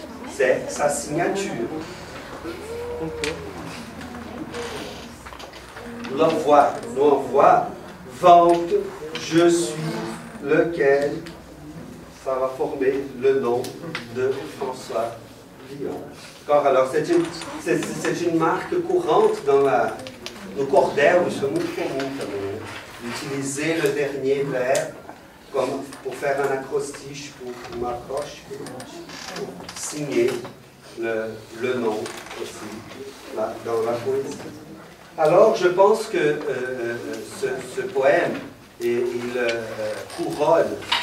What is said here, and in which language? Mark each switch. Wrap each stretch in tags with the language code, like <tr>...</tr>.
<fr>C'est sa signature. L'envoi, nous envoie, vente, je suis, lequel, ça va former le nom de François Villon. Alors c'est une marque courante dans</fr> <pt>no cordel, isso é muito comum também, né?</pt> <fr>Utiliser le dernier vers comme pour faire un acrostiche, pour un accroche, pour signer le nom aussi dans la poésie. Alors je pense que ce poème, il couronne</fr>